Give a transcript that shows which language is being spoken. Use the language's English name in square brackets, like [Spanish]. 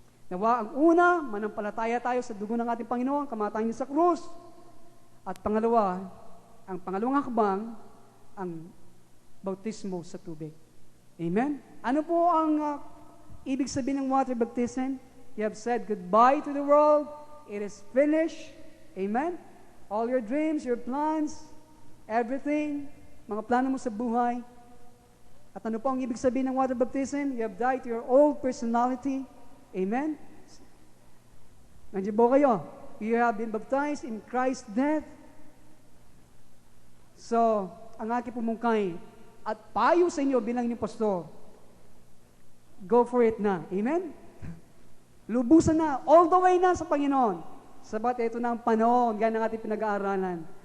[Filipino] Nawa ang una, manampalataya tayo sa dugo ng ating Panginoon, kamatayan niya sa krus. At pangalawa, ang pangalawang hakbang, ang bautismo sa tubig. Amen? Ano po ang ibig sabihin ng water baptism? [English] You have said goodbye to the world. It is finished. Amen? All your dreams, your plans, everything, [Filipino] mga plano mo sa buhay. At ano po ang ibig sabihin ng water baptism? [English] You have died to your old personality. Amen? [Filipino] Nandiyan po kayo. [English] You have been baptized in Christ's death. [Filipino] So, ang aking pumungkay at payo sa inyo bilang inyong pastor, [English] go for it [Filipino] na. Amen? Lubusan na, [English] all the way [Filipino] na sa Panginoon. Sabat ito na ang panahon, yan ang ating pinag-aaralan.